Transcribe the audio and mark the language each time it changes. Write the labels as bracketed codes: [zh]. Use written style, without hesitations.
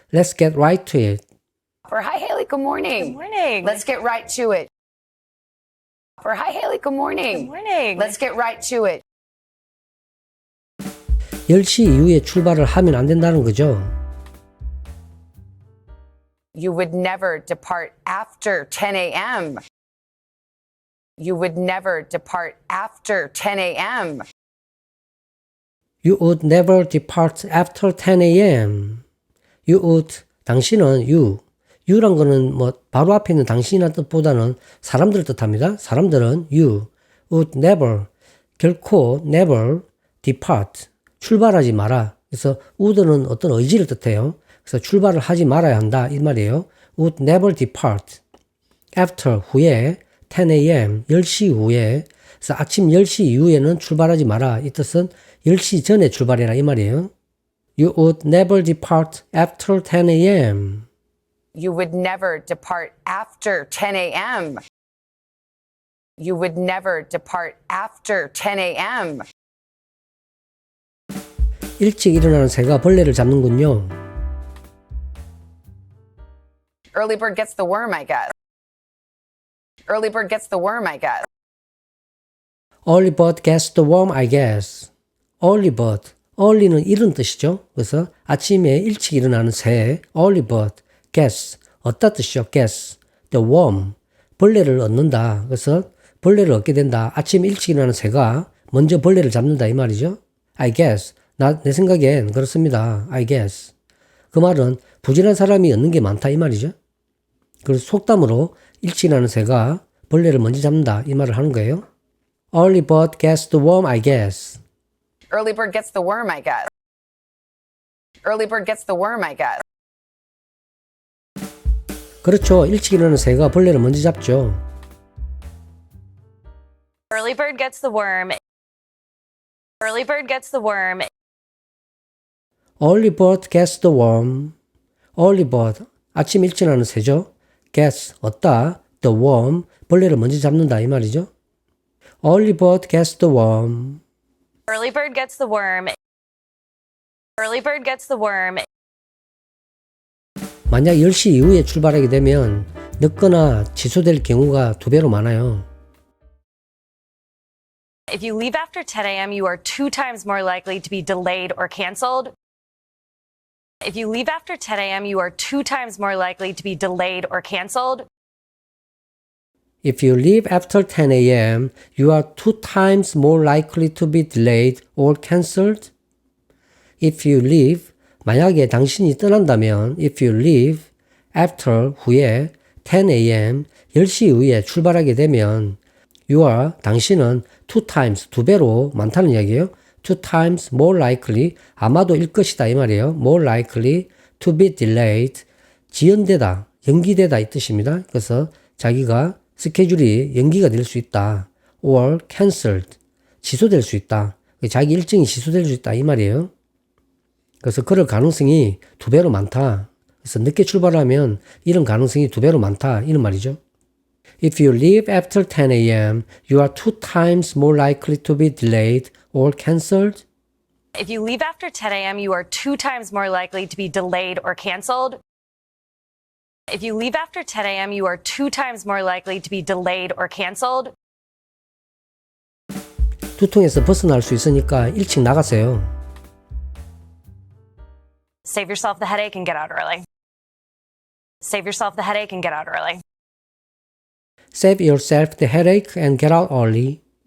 [en] Let's get right to it. Hi, Haley. Good morning. Good morning. Let's get right to it. Hi, Haley. Good morning. Good morning. Let's get right to it. [ko] 10시 이후에 출발을 하면 안 된다는 거죠. [en] You would never depart after 10 a.m. You would never depart after 10 a.m. You would never depart after 10 a.m. You would, [ko] 당신은 you란 거는 뭐 바로 앞에 있는 당신이라는 뜻보다는 사람들을 뜻합니다. 사람들은 [en] you would never, [ko] 결코 [en] never depart, [ko] 출발하지 마라. 그래서 would는 어떤 의지를 뜻해요. 그래서 출발을 하지 말아야 한다 이 말이에요. [en] would never depart after [ko] 후에 [en] 10 a.m. [ko] 10시 후에 그래서 아침 10시 이후에는 출발하지 마라. 이 뜻은 10시 전에 출발해라 이 말이에요. [en] You would never depart after 10 a.m. You would never depart after 10 a.m. You would never depart after 10 a.m. [ko] 일찍 일어나는 새가 벌레를 잡는군요. [en] Early bird gets the worm, I guess. Early bird gets the worm, I guess. Early bird gets the worm, I guess. Early bird. [ko] early는 이른 뜻이죠. 그래서 아침에 일찍 일어나는 새, [en] early bird, [ko] gets, 얻다 뜻이죠. [en] gets, the worm, [ko] 벌레를 얻는다. 그래서 벌레를 얻게 된다. 아침 일찍 일어나는 새가 먼저 벌레를 잡는다 이 말이죠. [en] I guess. [ko] 내 생각엔 그렇습니다. [en] I guess. [ko] 그 말은 부지런한 사람이 얻는 게 많다 이 말이죠. 그래서 속담으로 일찍 일어나는 새가 벌레를 먼저 잡는다 이 말을 하는 거예요. [en] Early bird gets the worm, I guess. Early bird gets the worm, I guess. Early bird gets the worm, I guess. [ko] 그렇죠. 일찍 일어나는 새가 벌레를 먼저 잡죠. [en] Early bird gets the worm. Early bird gets the worm. Early bird gets the worm. Early bird, [ko] 아침 일찍 일어나는 새죠. [en] gets, [ko] 얻다. [en] the worm, [ko] 벌레를 먼저 잡는다 이 말이죠. [en] Early bird gets the worm. Early bird gets the worm. Early bird gets the worm. [ko] 만약 10시 이후에 출발하게 되면 늦거나 취소될 경우가 2배로 많아요. [en] If you leave after 10 a.m., you are 2 times more likely to be delayed or canceled. If you leave after 10 a.m., you are 2 times more likely to be delayed or canceled. If you leave after 10 a.m., you are 2 times more likely to be delayed or cancelled. If you leave, [ko] 만약에 당신이 떠난다면, [en] if you leave after [ko] 후에 [en] 10 a.m. [ko] 10시 이후에 출발하게 되면 [en] you are [ko] 당신은 [en] 2 times [ko] 2배로 많다는 이야기예요. [en] 2 times more likely [ko] 아마도 일 것이다 이 말이에요. [en] more likely to be delayed [ko] 지연되다, 연기되다 이 뜻입니다. 그래서 자기가 스케줄이 연기가 될 수 있다. [en] or cancelled [ko] 취소될 수 있다. 자기 일정이 취소될 수 있다 이 말이에요. 그래서 그럴 가능성이 2배로 많다. 그래서 늦게 출발하면 이런 가능성이 2배로 많다. 이런 말이죠. [en] If you leave after 10 a.m., you are 2 times more likely to be delayed or cancelled. If you leave after 10 a.m., you are 2 times more likely to be delayed or canceled. If you leave after 10 a.m., you are 2 times more likely to be delayed or canceled. [ko] 두통에서 벗어날 수 있으니까 일찍 나가세요. [en] Save yourself the headache and get out early. Save yourself the headache and get out early. Save yourself the headache and get out early.